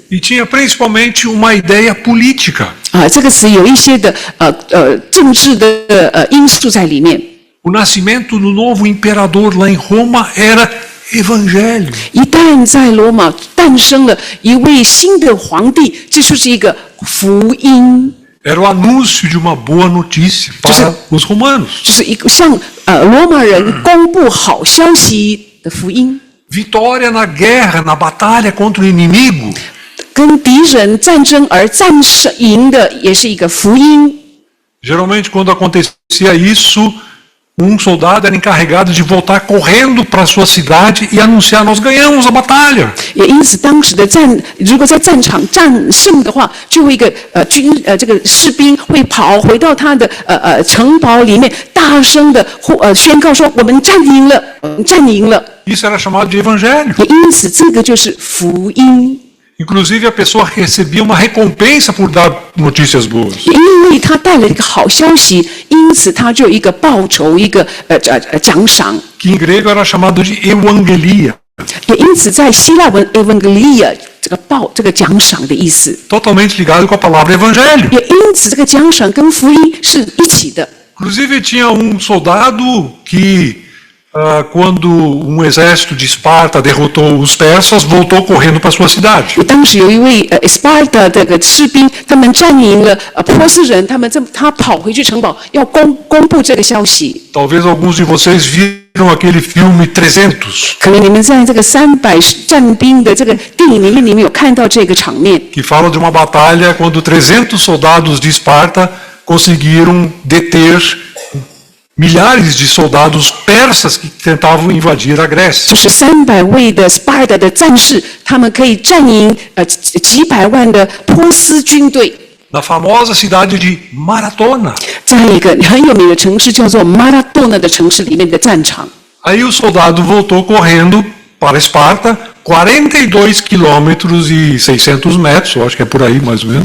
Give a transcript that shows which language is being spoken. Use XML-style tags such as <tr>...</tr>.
<pt>E tinha principalmente uma ideia política.</pt> <zh>这个词有一些的政治的因素在里面。</zh> <pt>O nascimento do novo imperador lá em Roma era evangelho.</pt> <zh>一旦在罗马诞生了一位新的皇帝，这就是一个福音，</zh> <pt>Era o anúncio de uma boa notícia para os romanos.</pt> <zh>就是一个向罗马人公布好消息的福音，</zh> <pt>Vitória na guerra, na batalha contra o inimigo.</pt> <zh>跟敌人战争而战赢的也是一个福音。</zh> <pt>Geralmente, quando acontecia isso, um soldado era encarregado de voltar correndo para sua cidade e anunciar: nós ganhamos a batalha.</pt> <zh>也因此，当时的如果在战场战胜的话，就会一个这个士兵会跑回到他的城堡里面，大声的宣告说：“我们战赢了，我们战赢了。”</zh> <pt>Isso era chamado de evangelho.</pt> <zh>也因此，这个就是福音。</zh> <pt>Inclusive, a pessoa recebia uma recompensa por dar notícias boas.</pt> <zh>因为他带了一个好消息，因此他就有一个报酬，一个奖赏。</zh> <pt>Que em grego era chamado de euangelia.</pt> <zh>也因此在希腊文 evangelia 这个奖赏的意思，</zh> <pt>Totalmente ligado com a palavra evangelho.</pt> <zh>也因此这个奖赏跟福音是一起的。</zh> <pt>Inclusive, tinha soldado que, quando exército de Esparta derrotou os persas, voltou correndo para sua cidade.</pt> <zh>当时有一位Sparta 这个士兵，他们占领了波斯人，他跑回去城堡，要公布这个消息。</zh> <pt>Talvez alguns de vocês viram aquele filme 300,</pt> <zh>可能你们在这个300战兵的这个电影里面，你们有看到这个场面。</zh> <pt>que fala de uma batalha quando 300 soldados de Esparta conseguiram deter milhares de soldados persas que tentavam invadir a Grécia.</pt> <zh>就是300位的 Sparta 的战士，他们可以占领几百万的波斯军队，</zh> <pt>Na famosa cidade de Maratona.</pt> <zh>在一个很有名的城市叫做马拉多纳的城市里面的战场。</zh> <pt>Aí o soldado voltou correndo para Esparta, 42 quilômetros e 600 metros, eu acho que é por aí mais ou menos.</pt>